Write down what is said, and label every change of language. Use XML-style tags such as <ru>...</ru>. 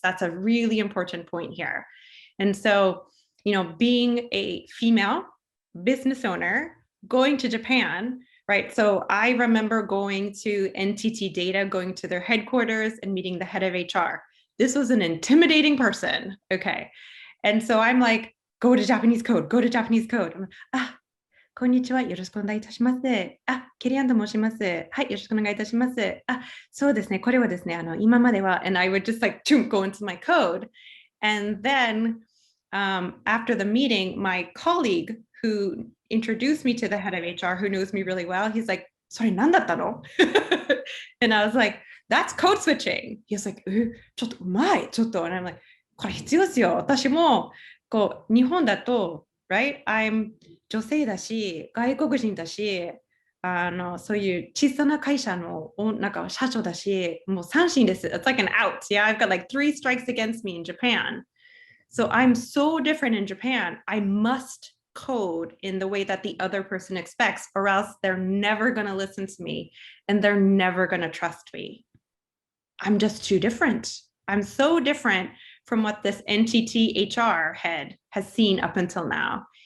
<en>That's a really important point here. And so, being a female business owner going to Japan, right? So I remember going to NTT Data, going to their headquarters and meeting the head of HR. This was an intimidating person. Okay. And so I'm like, go to Japanese code, go to Japanese code.</en> <ja>I'm like, ah, こんにちは。よろしくお願いいたします。あ、ケリアンと申します。はい、よろしくお願いいたします。あ、そうですね。これはですね、今までは、</ja> <en>and I would just like go into my code. And then after the meeting, my colleague who introduced me to the head of HR, who knows me really well, he's like,</en> <ja>それ何だったの?</ja> <en>And I was like, that's code switching. He was like,</en> <ja>ちょっとうまい、ちょっと。</ja> <en>And I'm like,</en> <ja>これ必要ですよ。私も、日本だと、</ja> <en>right? I'm</en> <ja>女性だし、外国人だし、そういう小さな会社のなんか社長だし、もう三振です。</ja> <en>It's like an out. Yeah, I've got like 3 strikes against me in Japan. So I'm so different in Japan. I must code in the way that the other person expects, or else they're never going to listen to me and they're never going to trust me. I'm just too different. I'm so different from what this NTT HR head has seen up until now.</en>